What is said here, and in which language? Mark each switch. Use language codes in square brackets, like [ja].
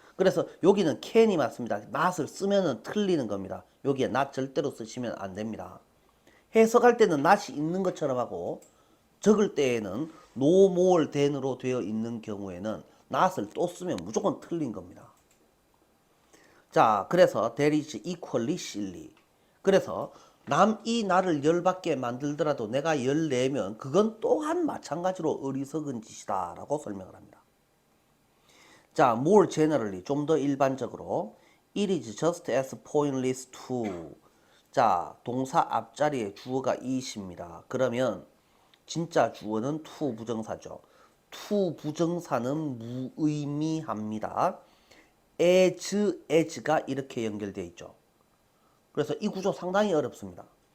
[ko] 그래서 여기는 can이 맞습니다. not을 쓰면은 틀리는 겁니다. 여기에 not 절대로 쓰시면 안 됩니다. 해석할 때는 not이 있는 것처럼 하고 적을 때에는 no more than으로 되어 있는 경우에는 not을 또 쓰면 무조건 틀린 겁니다. 자, 그래서 [en] that is equally silly. [ko] 그래서 남이 나를 열받게 만들더라도 내가 열내면 그건 또한 마찬가지로 어리석은 짓이다 라고 설명을 합니다. 자, [en] more generally [ko] 좀 더 일반적으로 [en] it is just as pointless to. [ko] 자, 동사 앞자리에 주어가 is입니다. 그러면 진짜 주어는 to 부정사죠. to 부정사는 무의미합니다. as가 이렇게 연결되어 있죠. 그래서 이 구조 상당히 어렵습니다.